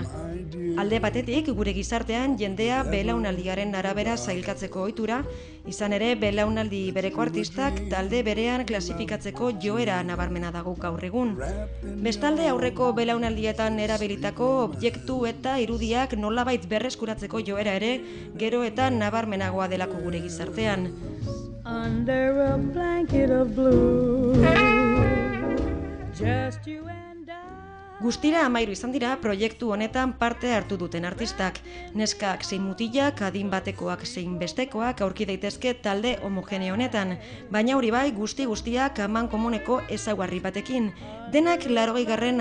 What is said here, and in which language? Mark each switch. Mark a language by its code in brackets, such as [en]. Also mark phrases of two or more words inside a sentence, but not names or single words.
[eu] Alde batetik, gure gizartean jendea belaunaldiaren arabera sailkatzeko ohitura, izan ere belaunaldi bereko artistak talde berean klasifikatzeko joera nabarmena dago gaur egun. Bestalde aurreko belaunaldietan erabilitako objektu eta irudiak nolabait berreskuratzeko joera ere gero eta nabarmenagoa delako gure gizartean. [en] Under a blanket of blue. [eu] Guztira 13 izan dira proiektu honetan parte hartu duten artistak. Neskak zein mutilak, adin batekoak zein bestekoak aurki daitezke talde homogeneo honetan, baina hori bai guztiak amankomuneko ezaugarri batekin, denak 80.